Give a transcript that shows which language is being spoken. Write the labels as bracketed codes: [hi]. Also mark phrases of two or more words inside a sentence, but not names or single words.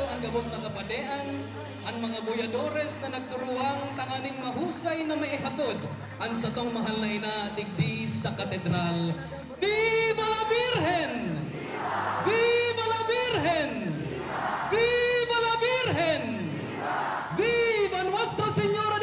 [bik] gabos na kapadean, ang mga boyadores na nagturuang tanganing mahusay na maihatod ang satong mahal na ina digdi sa katedral. [es] Viva la Virgen! Viva la Virgen! Viva la Virgen! Viva Nuestra Señora!